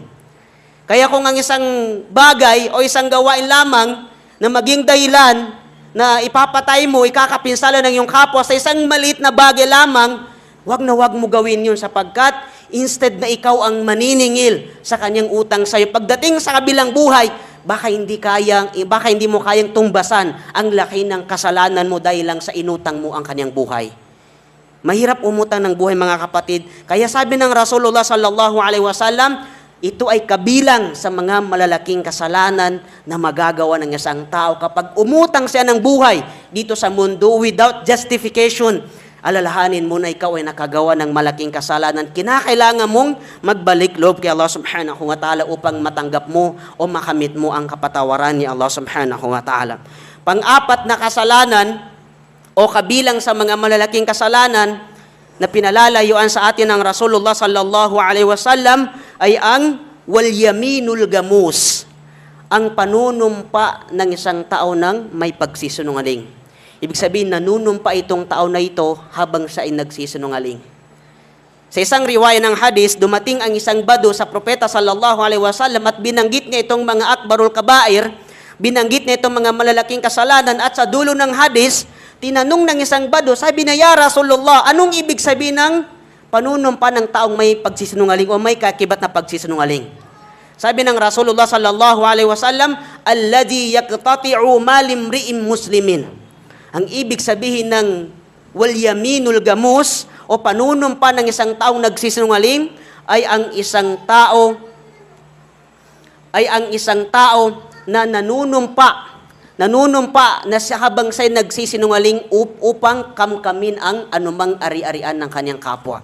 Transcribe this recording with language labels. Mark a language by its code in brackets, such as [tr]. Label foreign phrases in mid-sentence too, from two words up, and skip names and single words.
[tl] Kaya kung ang isang bagay o isang gawain lamang na maging dahilan na ipapatay mo, ikakapinsala ng iyong kapwa sa isang maliit na bagay lamang, wag na wag mo gawin yun sapagkat instead na ikaw ang maniningil sa kanyang utang sa'yo, pagdating sa kabilang buhay, baka hindi mo kayang tumbasan ang laki ng kasalanan mo dahil lang sa inutang mo ang kanyang buhay. Mahirap umutang ng buhay mga kapatid. Kaya sabi ng [ar] رسول الله صلى الله عليه وسلم, [tl] ito ay kabilang sa mga malalaking kasalanan na magagawa ng isang tao kapag umutang siya ng buhay dito sa mundo [en] without justification. [tl] Alalahanin mo na ikaw ay nakagawa ng malaking kasalanan. Kinakailangan mong magbalik loob kay [ar] الله سبحانه وتعالى [tl] upang matanggap mo o makamit mo ang kapatawaran ni [ar] الله سبحانه وتعالى. [tl] Pang-apat na kasalanan o kabilang sa mga malalaking kasalanan na pinalalayuan sa atin ng [ar] رسول الله صلى الله عليه وسلم [tl] ay ang [ar] واليمين الغموس, [tl] ang panunumpa ng isang tao ng may pagsisinungaling. Ibig sabihin, nanunumpa itong tao na ito habang siya ay nagsisinungaling. Sa isang riwaya ng hadis, dumating ang isang bado sa propeta [ar] صلى الله عليه وسلم [tl] at binanggit niya itong mga [ar] أكبر الكبائر, [tl] binanggit niya itong mga malalaking kasalanan at sa dulo ng hadis, tinanong ng isang bado, sabi niya, [ar] "يا رسول الله, [tl] anong ibig sabihin ng panunumpa ng taong may pagsisinungaling o may kakibat na pagsisinungaling?" Sabi ng [ar] رسول الله صلى الله عليه وسلم الذي يقتطع مال امرئ مسلم." [tl] Ang ibig sabihin ng [ar] واليمين الغموس [tl] o panunumpa ng isang taong nagsisinungaling ay ang isang tao na nanunumpa na siya habang siya'y nagsisinungaling upang kamkamin ang anumang ari-arian ng kanyang kapwa.